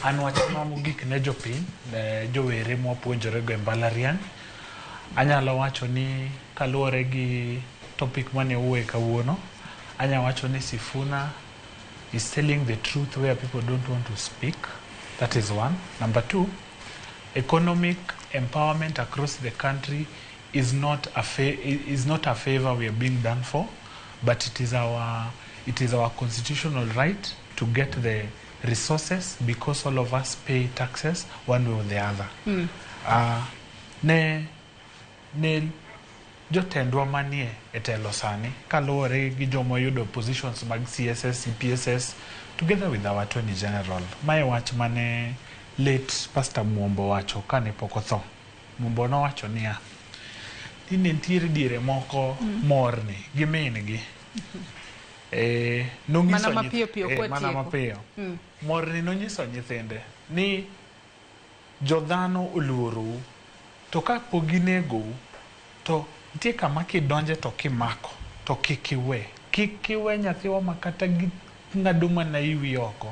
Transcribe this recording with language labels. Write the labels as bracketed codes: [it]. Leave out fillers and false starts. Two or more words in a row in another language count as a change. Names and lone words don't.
[luo] an wach mogik ne jopiny jowere mwapuonjore go e mbalariany. Anyalo wacho ni kaluwore gi topic mane uwe kawuono, anya wacho ni Sifuna [en] is telling the truth where people don't want to speak. That is one. Number two, economic empowerment across the country is not a favor we are being done for, but it is our constitutional right to get the resources because all of us pay taxes one way or the other. [luo] Ne jotendwa manie e telo sani kaluwore gi jomo yudo positions mag CSS, CPSS [en] together with our Attorney General. [luo] Mae wach mane late Pastor Muombo wacho kane pok otho. Muombo no wacho niya, ni nitiere diere moko morni gi min-gi. Mana mapiyo mana mapiyo. Morni nonyiso nyithinde ni jodhano oluorou, to ka poginego to nitie kama kidonje to kimako to kikiwe nyathiwa makata gi ng'ado mana iwi oko.